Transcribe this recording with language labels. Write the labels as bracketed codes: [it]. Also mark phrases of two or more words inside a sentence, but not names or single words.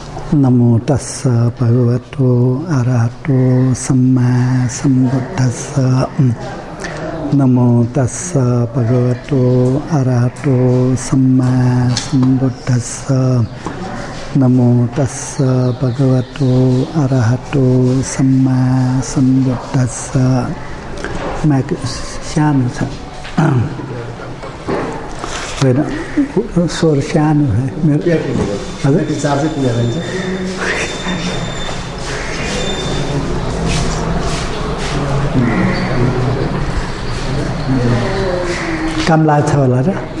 [pi] नमो तस्स भगवतो अरहतो सम्मा सम्बुद्धस्स। नमो तस्स भगवतो अरहतो सम्मा सम्बुद्धस्स। नमो तस्स भगवतो अरहतो सम्मा सम्बुद्धस्स। [ne] माइक सानो छ होइन, स्वर सानो है मेरो। हजुर चार्जै पुगेर जान्छ। काम लाग्छ होला र।